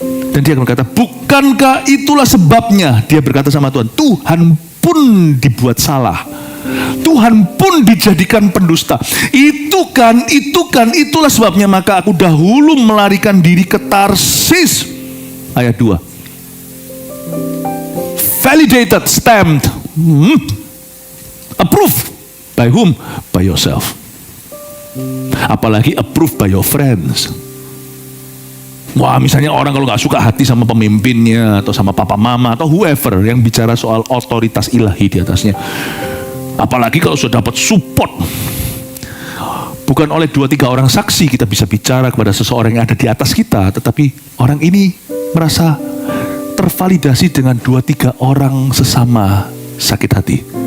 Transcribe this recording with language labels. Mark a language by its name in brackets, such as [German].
[Indonesian] Dan dia akan berkata, bukankah itulah sebabnya, dia berkata sama Tuhan, Tuhan pun dibuat salah, Tuhan pun dijadikan pendusta. Itulah sebabnya maka aku dahulu melarikan diri ke Tarsis. Ayat 2. [English] Validated, stamped, approved. By whom? By yourself. [Indonesian] Apalagi [English] approved by your friends. [Indonesian] Wah, misalnya orang kalau gak suka hati sama pemimpinnya, atau sama papa mama, atau whoever yang bicara soal otoritas ilahi di atasnya. Apalagi kalau sudah dapat support. Bukan oleh 2-3 orang saksi kita bisa bicara kepada seseorang yang ada di atas kita, tetapi orang ini merasa tervalidasi dengan 2-3 orang sesama sakit hati.